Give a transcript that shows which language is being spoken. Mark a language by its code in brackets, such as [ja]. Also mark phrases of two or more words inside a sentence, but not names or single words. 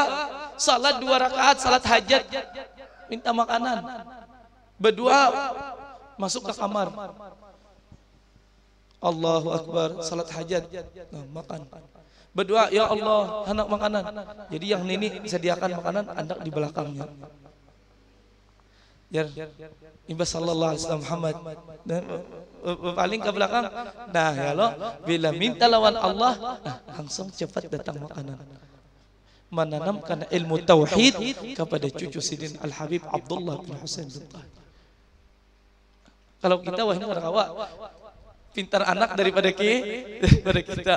[bjn] Salat 2 rakaat, salat hajat, minta makanan. Berdua masuk ke kamar. [ar] الله أكبر, [bjn] salat hajat, makan. Berdua, [ar] يا الله, [bjn] hendak makanan. Jadi yang Nini sediakan makanan, hendak di belakangnya. Ya, Imbas [ar] صلى الله عليه وسلم [bjn] Muhammad paling ke belakang. Nah, [ar] يا الله, [bjn] bila minta lawan Allah, langsung cepat datang makanan. Menanamkan ilmu tauhid kepada cucu Sidin Al-Habib Abdullah bin Husain bin Tahir. Kalau kita wah ini orang awak pintar anak daripada kita.